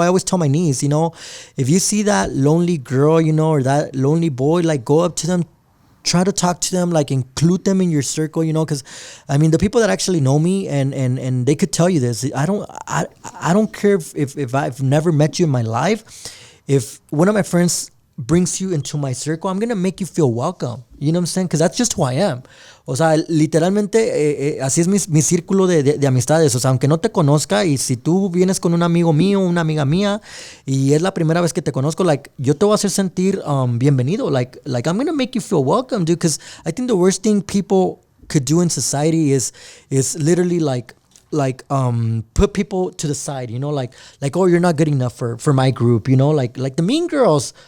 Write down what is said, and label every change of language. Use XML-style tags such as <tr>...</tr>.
<en>I always tell my niece, you know, if you see that lonely girl, you know, or that lonely boy, like go up to them, try to talk to them, like include them in your circle, you know, because I mean the people that actually know me and they could tell you this. I don't care if I've never met you in my life. If one of my friends brings you into my circle, I'm gonna make you feel welcome. You know what I'm saying? Because that's just who I am.</en> <es>O sea, literalmente así es mi círculo de amistades. O sea, aunque no te conozca y si tú vienes con un amigo mío, una amiga mía y es la primera vez que te conozco, like, yo te voy a hacer sentir bienvenido.</es> <en>Like I'm gonna make you feel welcome, dude. Because I think the worst thing people could do in society is literally like put people to the side, you know, like oh, you're not good enough for my group, you know, like the mean girls.</en>